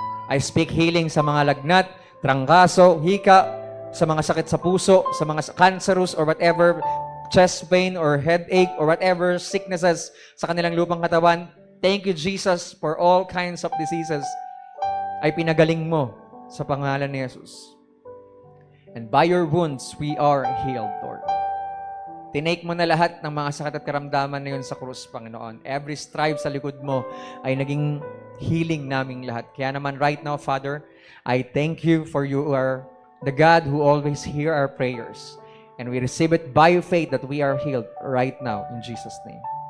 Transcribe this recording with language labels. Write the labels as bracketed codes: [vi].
[tl] I speak healing sa mga lagnat, trangkaso, hika, sa mga sakit sa puso, sa mga cancerous or whatever, chest pain or headache or whatever sicknesses sa kanilang lupang katawan. Thank you, Jesus, for all kinds of diseases ay pinagaling mo sa pangalan ni Jesus. [en] And by your wounds, we are healed, Lord. [tl] Tinake mo na lahat ng mga sakit at karamdaman na yun sa krus, Panginoon. Every stripe sa likod mo ay naging healing naming lahat. [en] Kaya naman right now, Father, I thank you for you are the God who always hear our prayers. And we receive it by faith that we are healed right now in Jesus' name.